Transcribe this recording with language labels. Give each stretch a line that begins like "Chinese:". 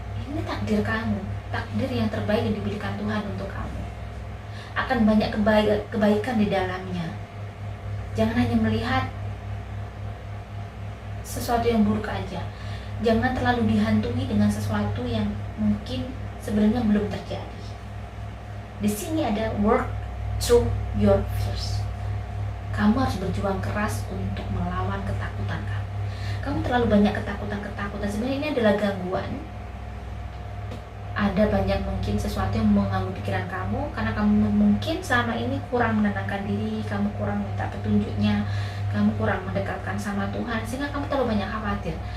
Indonesian: Ini takdir kamu, takdir yang terbaik yang diberikan Tuhan untuk kamu. Akan banyak kebaikan di dalamnya. Jangan hanya melihat sesuatu yang buruk aja. Jangan terlalu dihantui dengan sesuatu yang mungkin sebenarnya belum terjadi. Di sini ada
English: work through your fears.
Indonesian: Kamu harus berjuang keras untuk melawan ketakutan kamu. Kamu terlalu banyak ketakutan. Sebenarnya ini adalah gangguan. Ada banyak mungkin sesuatu yang mengganggu pikiran kamu, karena kamu mungkin selama ini kurang menenangkan diri, kamu kurang minta petunjuknya, kamu kurang mendekatkan sama Tuhan, sehingga kamu terlalu banyak khawatir.